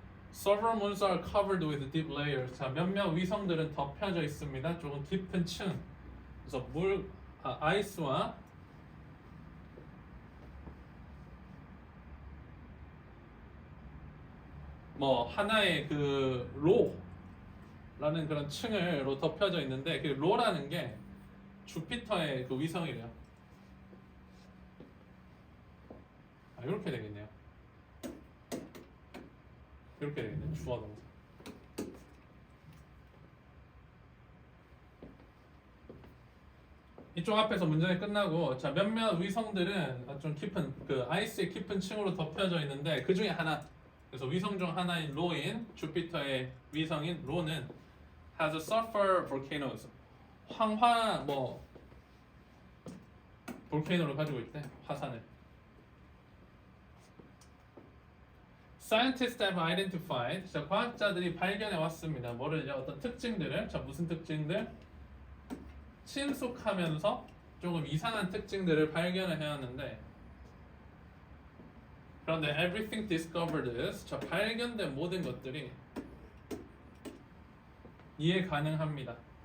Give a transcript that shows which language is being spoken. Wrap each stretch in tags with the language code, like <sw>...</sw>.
<en>Several moons are covered with deep layers.</en> <ko>자, 몇몇 위성들은 덮여져 있습니다. 조금 깊은 층. 그래서 아이스와 뭐 하나의 그 로라는 그런 층으로 덮여져 있는데 그 로라는 게 주피터의 그 위성이래요. 이렇게 되겠네요. 이렇게 되겠네. 주어 동사. 이쪽 앞에서 문장이 끝나고 자 몇몇 위성들은 좀 깊은 그 아이스의 깊은 층으로 덮여져 있는데 그 중에 하나. 그래서 위성 중 하나인 로인 주피터의 위성인 로는</ko> <en>has a sulfur volcanoes.</en> <ko>황화 뭐 볼케이노를 가지고 있대. 화산을.</ko> <en>Scientists have identified.</en> <ko>자, 과학자들이 발견해 왔습니다. 뭐를 어떤 특징들을. 자, 무슨 특징들? 친숙하면서 조금 이상한 특징들을 발견을 해왔는데 그런데</ko> <en>everything discovered is</en> <ko>저 발견된 모든 것들이 이해 가능합니다.</ko>